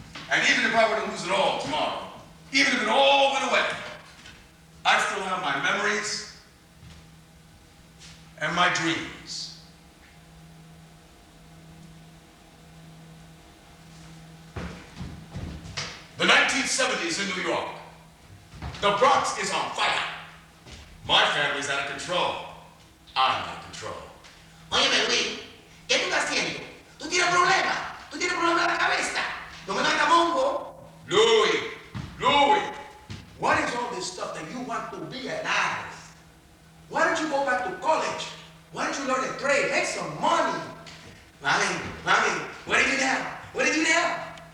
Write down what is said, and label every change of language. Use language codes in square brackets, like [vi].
[en] And even if I were to lose it all tomorrow, even if it all went away, I still have my memories and my dreams. The 1970s in New York. The Bronx is on fire. My family's out of control. I'm out of control. [es] Óyeme, Luis, ¿qué tú estás haciendo? ¿Tú tienes problemas? ¿Tú tienes problemas en la cabeza? ¿No me mata mongo? [en] Louis, what is all this stuff that you want to be an artist? Why don't you go back to college? Why don't you learn a trade? Make some money. Mami, what did you do now? What did you do now?